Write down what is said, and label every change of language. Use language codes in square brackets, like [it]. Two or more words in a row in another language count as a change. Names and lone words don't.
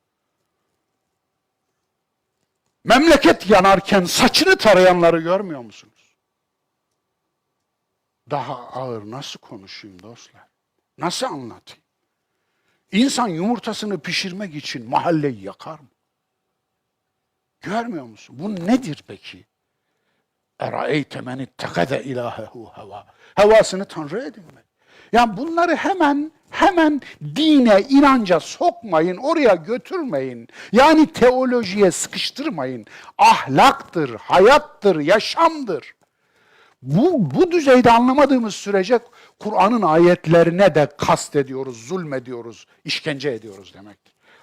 [tr] Memleket yanarken saçını tarayanları görmüyor musunuz? Daha ağır nasıl konuşayım dostlar? Nasıl anlatayım? İnsan yumurtasını pişirmek için mahalleyi yakar mı? Görmüyor musun? Bu nedir peki? [ar] اَرَأَيْتَ مَنِ اتَّخَذَ اِلَٰهَهُ هَوَى [tr] Hevasını tanrı edinmek. Yani bunları hemen dine, inanca sokmayın, oraya götürmeyin. Yani teolojiye sıkıştırmayın. Ahlaktır, hayattır, yaşamdır. Bu düzeyde anlamadığımız sürece Kur'an'ın ayetlerine de kast ediyoruz, zulmediyoruz, işkence ediyoruz demektir.